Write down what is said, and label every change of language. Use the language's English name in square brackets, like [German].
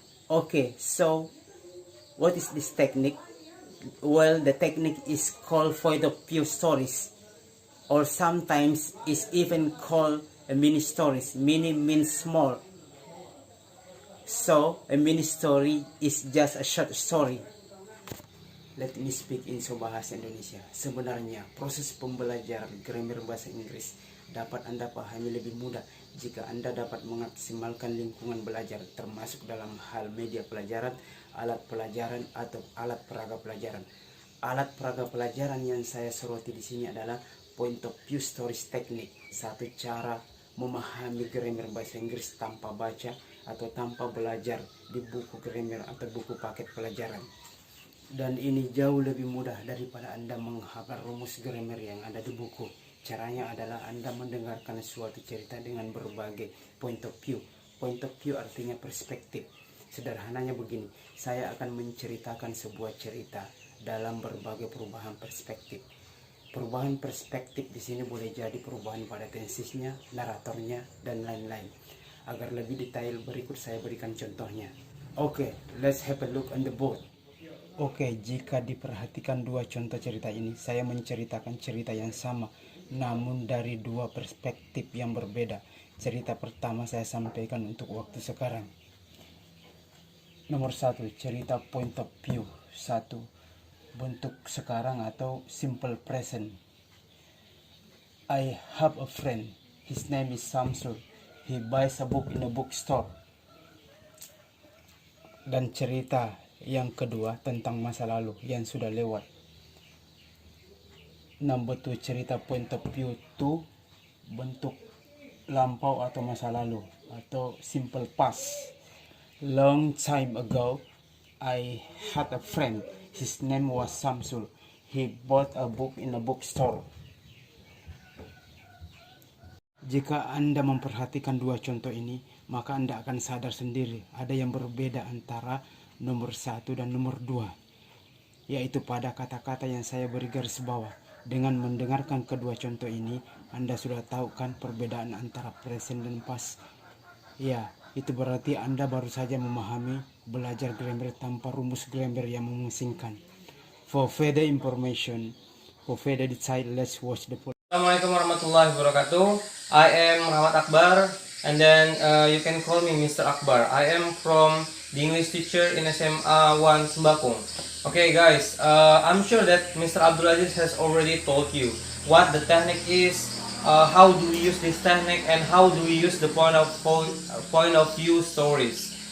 [English] Okay, so what is this technique? Well, the technique is called point of view stories, or sometimes is even called a mini stories. Mini means small. So, a mini story is just a short story. Let me speak in bahasa Indonesia. [Indonesian] Sebenarnya, proses pembelajaran grammar bahasa Inggris dapat Anda pahami lebih mudah jika Anda dapat memaksimalkan lingkungan belajar, termasuk dalam hal media pelajaran, alat pelajaran, atau alat peraga pelajaran. Alat peraga pelajaran yang saya soroti di sini adalah point of view stories technique, satu cara memahami grammar bahasa Inggris tanpa baca atau tanpa belajar di buku grammar atau buku paket pelajaran. Dan ini jauh lebih mudah daripada Anda menghafal rumus grammar yang ada di buku. Caranya adalah Anda mendengarkan suatu cerita dengan berbagai point of view. Point of view artinya perspektif. Sederhananya begini, saya akan menceritakan sebuah cerita dalam berbagai perubahan perspektif. Perubahan perspektif di sini boleh jadi perubahan pada tensisnya, naratornya, dan lain-lain. Agar lebih detail berikut saya berikan contohnya. [English] Oke, let's have a look on the board. [Indonesian] Oke, jika diperhatikan dua contoh cerita ini, saya menceritakan cerita yang sama, namun dari dua perspektif yang berbeda. Cerita pertama saya sampaikan untuk waktu sekarang. Nomor 1, cerita point of view. 1. Bentuk sekarang atau simple present. [English] I have a friend. His name is Samsul. He buys a book in a bookstore. [Indonesian] Dan cerita yang kedua tentang masa lalu yang sudah lewat. Number 2, cerita point of view 2, bentuk lampau atau masa lalu atau simple past. [English] Long time ago, I had a friend. His name was Samsul. He bought a book in a bookstore. [Indonesian] Jika Anda memperhatikan dua contoh ini, maka Anda akan sadar sendiri ada yang berbeda antara nomor 1 dan nomor 2, yaitu pada kata-kata yang saya beri garis bawah. Dengan mendengarkan kedua contoh ini, Anda sudah tahu kan perbedaan antara present dan past. Ya, itu berarti Anda baru saja memahami belajar grammar tanpa rumus grammar yang memusingkan. [English] For further information, for further detail, let's watch the podcast. [Arabic] Assalamualaikum warahmatullahi wabarakatuh. [English] I am Muhammad Akbar, and then you can call me Mr. Akbar. I am from the English teacher in SMA 1 Sembakung. Okay guys, I'm sure that Mr. Abdulaziz has already told you what the technique is, how do we use this technique, and how do we use the point of view stories.